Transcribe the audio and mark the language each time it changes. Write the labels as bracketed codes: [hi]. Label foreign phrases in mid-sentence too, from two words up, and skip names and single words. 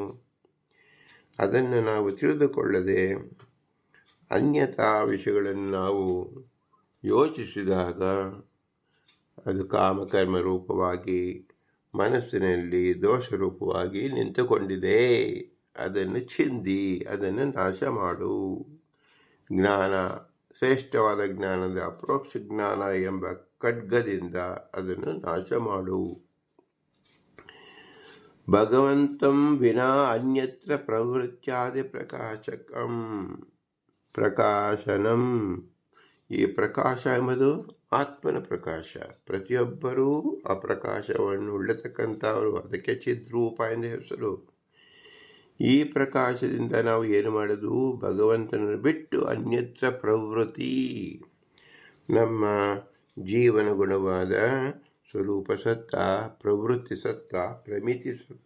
[kn] ಅದನ್ನು ನಾವು ತಿಳಿದುಕೊಳ್ಳದೆ ಅನ್ಯತಾ ವಿಷಯಗಳನ್ನು ನಾವು ಯೋಚಿಸಿದಾಗ ಅದು ಕಾಮಕರ್ಮ ರೂಪವಾಗಿ ಮನಸ್ಸಿನಲ್ಲಿ ದೋಷ ರೂಪವಾಗಿ ನಿಂತುಕೊಂಡಿದೆ. ಅದನ್ನು ಚಿಂದಿ, ಅದನ್ನು ನಾಶ ಮಾಡು. ಜ್ಞಾನ, ಶ್ರೇಷ್ಠವಾದ ಜ್ಞಾನದ ಅಪರೋಕ್ಷ ಜ್ಞಾನ ಎಂಬ ಖಡ್ಗದಿಂದ ಅದನ್ನು ನಾಶ ಮಾಡು. [sa] ಭಗವಂತಂ ವಿನಾ ಅನ್ಯತ್ರ ಪ್ರವೃತ್ಯಾದಿ ಪ್ರಕಾಶನಂ. [kn] ಈ ಪ್ರಕಾಶ ಎಂಬುದು ಆತ್ಮನ ಪ್ರಕಾಶ. ಪ್ರತಿಯೊಬ್ಬರೂ ಆ ಪ್ರಕಾಶವನ್ನು ಉಳ್ಳತಕ್ಕಂಥವರು, ಅದಕ್ಕೆ ಚಿದ್ರೂಪ ಎಂದು ಹೆಸರು. ಈ ಪ್ರಕಾಶದಿಂದ ನಾವು ಏನು ಮಾಡೋದು? ಭಗವಂತನನ್ನು ಬಿಟ್ಟು ಅನ್ಯತ್ರ ಪ್ರವೃತ್ತಿ, ನಮ್ಮ ಜೀವನ ಗುಣವಾದ ಸ್ವರೂಪ ಸತ್ತ, ಪ್ರವೃತ್ತಿ ಸತ್ತ, ಪ್ರಮಿತಿ ಸತ್ತ.